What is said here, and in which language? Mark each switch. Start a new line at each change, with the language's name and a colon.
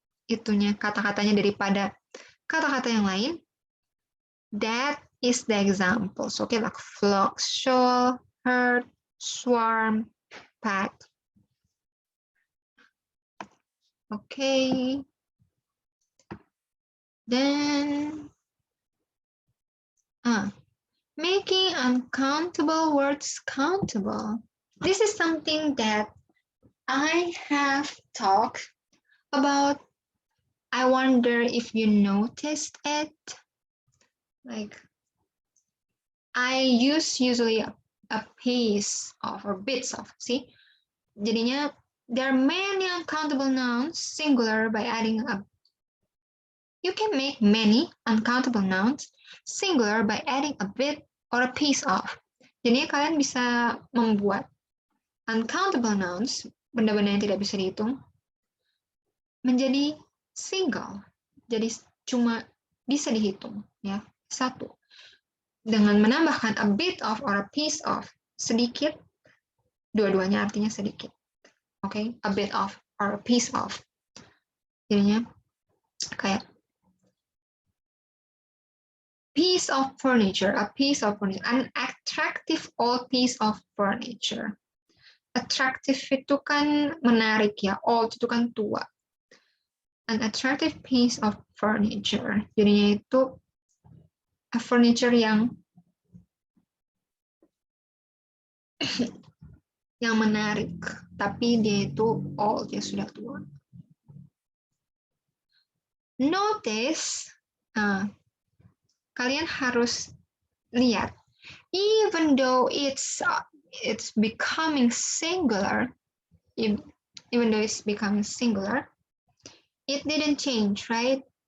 Indonesian: Itunya kata-katanya daripada kata-kata yang lain.
English: That is the examples. Okay, like flock, shoal, herd, swarm, pack. Okay. Then making uncountable words countable. This is something that I have talked about I wonder if you noticed it. Like, I usually a piece of or bits of. See,
Indonesian: jadinya
English: there are many uncountable nouns singular by adding a. You can make many uncountable nouns singular by adding a bit or a piece of.
Indonesian: Jadi kalian bisa membuat
English: uncountable nouns,
Indonesian: benda-benda yang tidak bisa dihitung, menjadi single. Jadi cuma bisa dihitung, ya, satu. Dengan menambahkan
English: a bit of or a piece of,
Indonesian: sedikit, dua-duanya artinya sedikit.
English: Oke, a bit of or a piece of.
Indonesian: Jadinya kayak
English: piece of furniture, a piece of furniture, an attractive old piece of furniture.
Indonesian: Attractive itu kan menarik ya, old itu kan tua.
English: An attractive piece of furniture.
Indonesian: Jadinya itu a furniture yang menarik, tapi dia itu old, ya sudah tua.
English: Notice,
Indonesian: kalian harus lihat,
English: even though it's becoming singular, even though it's becoming singular, it didn't change, right?